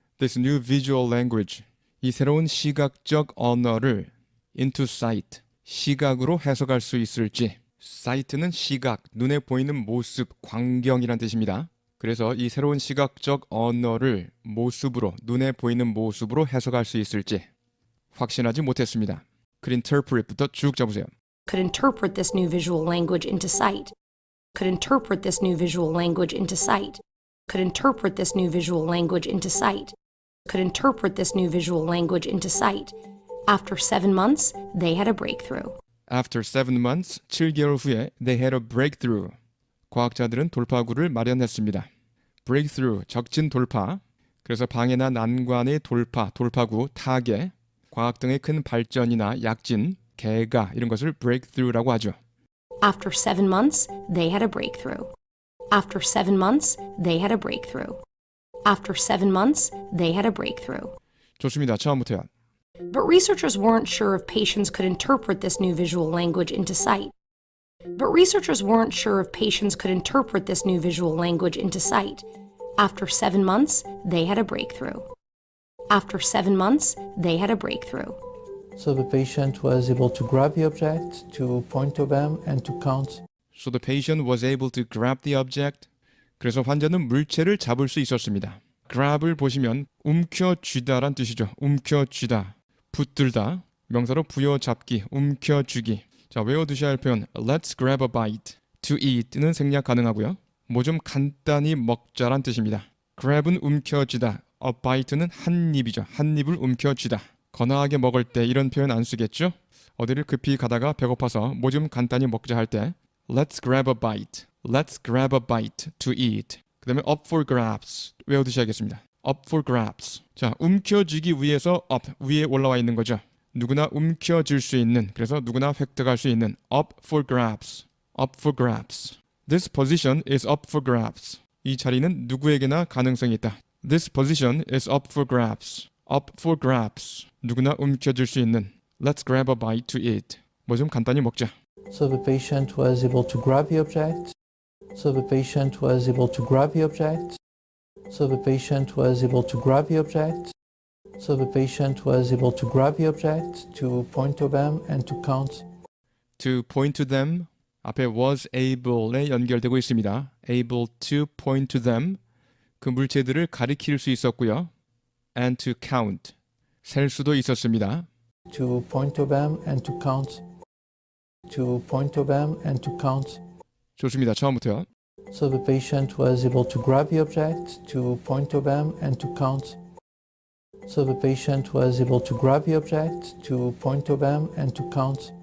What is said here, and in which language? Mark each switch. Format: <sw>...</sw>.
<en>This new visual language,</en> <ko>이 새로운 시각적 언어를</ko> <en>into sight,</en> <ko>시각으로 해석할 수 있을지. sight는 시각, 눈에 보이는 모습, 광경이란 뜻입니다. 그래서 이 새로운 시각적 언어를 모습으로, 눈에 보이는 모습으로 해석할 수 있을지 확신하지 못했습니다.</ko> <en>Could interpret</en> <ko>부터 쭉 잡으세요.</ko> <en>Could interpret this new visual language into sight. Could interpret this new visual language into sight. Could interpret this new visual language into sight. Could interpret this new visual language into sight. After 7 months, they had a breakthrough. After 7 months,</en> <ko>7개월 후에</ko> <en>they had a breakthrough.</en> <ko>과학자들은 돌파구를 마련했습니다. breakthrough, 적진 돌파. 그래서 방해나 난관의 돌파구, 타개. 과학 등의 큰 발전이나 약진, 개가 이런 것을 breakthrough라고 하죠.</ko> <en>After 7 months, they had a breakthrough. After 7 months, they had a breakthrough. After 7 months, they had a breakthrough.</en> <ko>좋습니다. 처음부터요.</ko> <en>But researchers weren't sure if patients could interpret this new visual language into sight. But researchers weren't sure if patients could interpret this new visual language into sight. After 7 months, they had a breakthrough. After 7 months, they had a breakthrough. So the patient was able to grab the object, to point to them, and to count. So the patient was able to grab the object.</en> <ko>그래서 환자는 물체를 잡을 수 있었습니다. grab을 보시면 움켜쥐다란 뜻이죠. 움켜쥐다, 붙들다, 명사로 부여잡기, 움켜쥐기. 자, 외워두셔야 할 표현</ko> <en>Let's grab a bite.</en> <ko>To eat는 생략 가능하고요. 뭐 좀 간단히 먹자란 뜻입니다. grab은 움켜쥐다, a bite는 한 입이죠. 한 입을 움켜쥐다. 거나하게 먹을 때 이런 표현 안 쓰겠죠? 어디를 급히 가다가 배고파서 뭐 좀 간단히 먹자 할 때</ko> <en>Let's grab a bite. Let's grab a bite to eat.</en> <ko>그 다음에</ko> <en>up for grabs.</en> <ko>외워두셔야겠습니다.</ko> <en>up for grabs.</en> <ko>자, 움켜쥐기 위해서 up, 위에 올라와 있는 거죠. 누구나 움켜쥘 수 있는, 그래서 누구나 획득할 수 있는 up for grabs.</ko> <en>up for grabs. This position is up for grabs.</en> <ko>이 자리는 누구에게나 가능성이 있다.</ko> <en>This position is up for grabs. up for grabs.</en> <ko>누구나 움켜쥘 수 있는.</ko> <en>Let's grab a bite to eat.</en> <ko>뭐 좀 간단히 먹자.</ko> <en>So the patient was able to grab the object. So the patient was able to grab the object. So the patient was able to grab the object. So the patient was able to grab the object, to point to them, and to count. To point to them.</en> <ko>앞에 was able에 연결되고 있습니다.</ko> <en>able to point to them.</en> <ko>그 물체들을 가리킬 수 있었고요.</ko> <en>And to count.</en> <ko>셀 수도 있었습니다.</ko> <en>To point to them and to count. To point to them and to count.</en> <ko>좋습니다. 처음부터요.</ko> <en>So the patient was able to grab the object, to point to them, and to count. So the patient was able to grab the object, to point to them, and to count.</en>